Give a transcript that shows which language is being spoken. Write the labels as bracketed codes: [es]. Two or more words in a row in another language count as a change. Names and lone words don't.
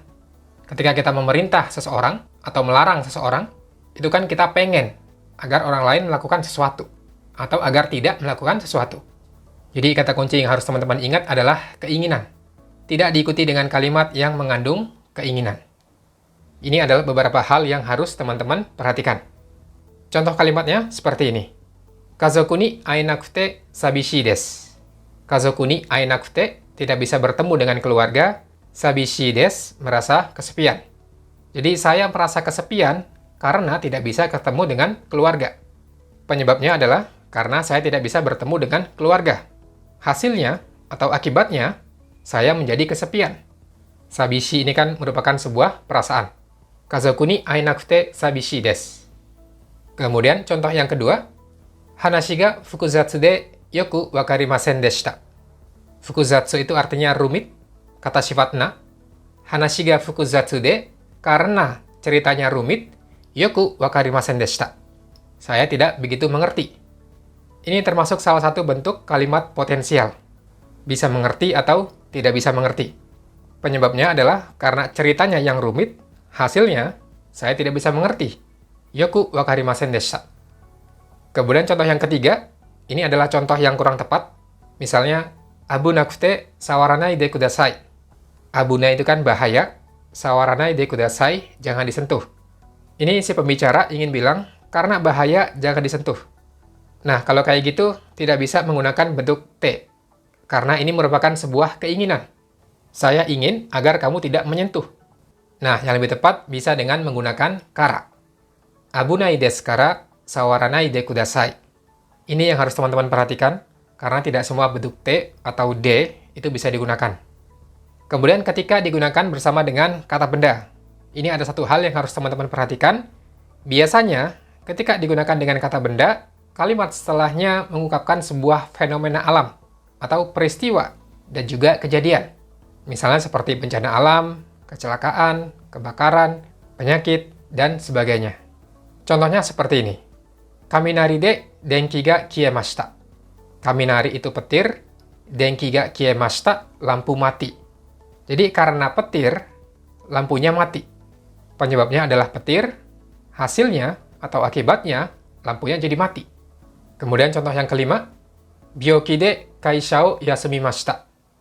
[id] Ketika kita memerintah seseorang atau melarang seseorang, itu kan kita pengen agar orang lain melakukan sesuatu, atau agar tidak melakukan sesuatu. Jadi kata kunci yang harus teman-teman ingat adalah keinginan. Tidak diikuti dengan kalimat yang mengandung keinginan. Ini adalah beberapa hal yang harus teman-teman perhatikan. Contoh kalimatnya seperti ini. [ja] 家族に会えなくて寂しいです. 家族に会えなくて, [id] tidak bisa bertemu dengan keluarga. [ja] 寂しいです, [id] merasa kesepian. Jadi saya merasa kesepian karena tidak bisa ketemu dengan keluarga. Penyebabnya adalah karena saya tidak bisa bertemu dengan keluarga. Hasilnya atau akibatnya, saya menjadi kesepian. Sabishii ini kan merupakan sebuah perasaan. [ja] 家族に会えなくて寂しいです. [id] Kemudian contoh yang kedua, [ja] 話が複雑でよく分かりませんでした. [id] Fukuzatsu itu artinya rumit, kata sifat na. [ja] 話が複雑で, [id] karena ceritanya rumit, [ja] よく分かりませんでした. [id] Saya tidak begitu mengerti. Ini termasuk salah satu bentuk kalimat potensial. Bisa mengerti atau tidak bisa mengerti. Penyebabnya adalah karena ceritanya yang rumit, hasilnya, saya tidak bisa mengerti. [ja] よく分かりませんでした. [id] Kemudian contoh yang ketiga, ini adalah contoh yang kurang tepat. Misalnya, [ja] 危なくて触らないでください. [id] Abuna itu kan bahaya, [ja] 触らないでください, [id] jangan disentuh. Ini si pembicara ingin bilang, karena bahaya, jangan disentuh. Nah, kalau kayak gitu, tidak bisa menggunakan bentuk T. Karena ini merupakan sebuah keinginan. Saya ingin agar kamu tidak menyentuh. Nah, yang lebih tepat bisa dengan menggunakan kara. [ja] 危ないですから触らないでください. [id] Ini yang harus teman-teman perhatikan, karena tidak semua bentuk T atau D itu bisa digunakan. Kemudian ketika digunakan bersama dengan kata benda, ini ada satu hal yang harus teman-teman perhatikan. Biasanya, ketika digunakan dengan kata benda, kalimat setelahnya mengungkapkan sebuah fenomena alam atau peristiwa dan juga kejadian. Misalnya seperti bencana alam, kecelakaan, kebakaran, penyakit, dan sebagainya. Contohnya seperti ini. [ja] 雷で電気が消えました. [id] Kaminari itu petir, [ja] 電気が消えました, [id] lampu mati. Jadi karena petir, lampunya mati. Penyebabnya adalah petir, hasilnya atau akibatnya, lampunya jadi mati. Kemudian contoh yang kelima, [ja] 病気で会社を休みました.